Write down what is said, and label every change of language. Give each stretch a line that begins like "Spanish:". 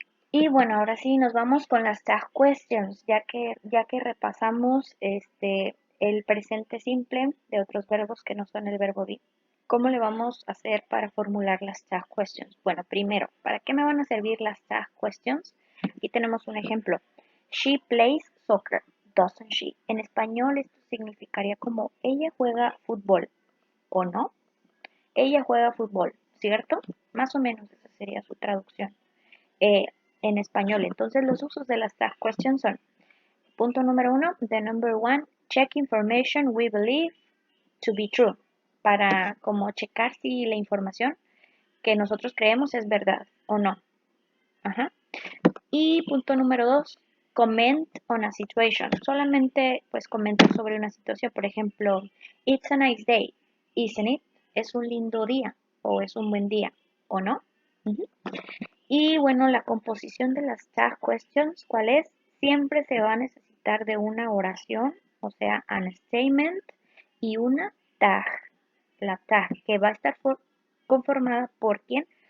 Spanish: Y bueno, ahora sí nos vamos con las tag questions, ya que repasamos el presente simple de otros verbos que no son el verbo be. ¿Cómo le vamos a hacer para formular las tag questions? Bueno, primero, ¿para qué me van a servir las tag questions? Aquí tenemos un ejemplo.
English: She plays soccer, doesn't she?
Spanish: En español esto significaría como ella juega fútbol, ¿o no? Ella juega fútbol, ¿cierto? Más o menos esa sería su traducción eh, en español. Entonces los usos de las tag questions son, punto número uno,
English: the number one, check information we believe to be true,
Spanish: para como checar si la información que nosotros creemos es verdad o no. Ajá. Y punto número dos,
English: comment on a situation.
Spanish: Solamente pues comentar sobre una situación. Por ejemplo,
English: it's a nice day, isn't it?
Spanish: Es un lindo día o es un buen día o no. Ujú. Y bueno, la composición de las tag questions, ¿cuál es? Siempre se va a necesitar de una oración, o sea, an statement y una tag. La tag, que va a estar conformada por quién?